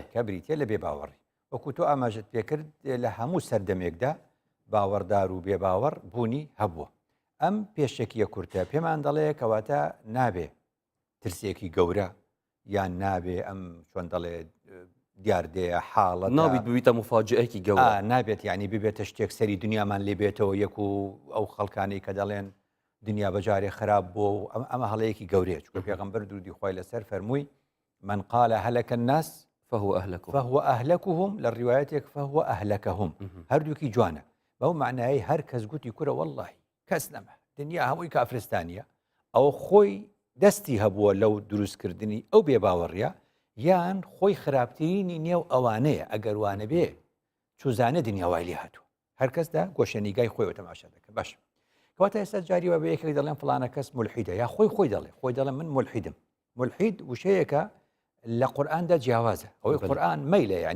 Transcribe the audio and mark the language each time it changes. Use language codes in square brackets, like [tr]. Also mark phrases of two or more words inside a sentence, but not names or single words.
[ckb] کە بریتێ لە بێ باوەڕی وەکو تۆ ئاماژت پێکرد لە هەموو سەردەمێکدا باوەڕدار و بێباوەڕ بوونی هەبووە ئەم پێشەکیە کورتە پێمان دەڵێ کەواتە نابێ ترسێکی گەورە یان نابێ ئەم چۆن دەڵێ دیاردەیە حاڵەت نابێت ببیتە مفاجئەیەکی گەورە نابێت یعنی ببێتە شتێک سەری دنیامان لێبێتەوە یەک و ئەو خەڵکانەی کە دەڵێن دنیا بەجارێ خراپ بووە و ئەمە هەڵەیەکی گەورەیە چونکە پێغەمبەر درودی خۆی لەسەر فەرمووی [ar] من قال هلك الناس فهو أهلكهم [ckb] لە ڕیوایەتێک [ar] فهو أهلكهم [ckb] هەردووکی جوانە بەو معنایی هەر کەس گوتی کورە والله کەس نەما دنیا هەمووی کافرستانیە ئەو خۆی دەستی هەبووە لەو دروستکردنی ئەو بێباوەڕیە یان خۆی خراپترینی نێو ئەوانەیە ئەگەر وانە بێ چوزانە دنیاوای لێ هاتووە هەر کەسدا گۆشەنیگای خۆیەوە تەماشا دەکە باش کەواتە ئێستا جاریوە بە یەکێک دەڵێن فڵانە کەس مولحیدە یا خۆی دەڵێ من مولحیدم مولحید وشەیەکە لە قورئاندا جیاوازە ئەوەی قورئان مەیلە ینی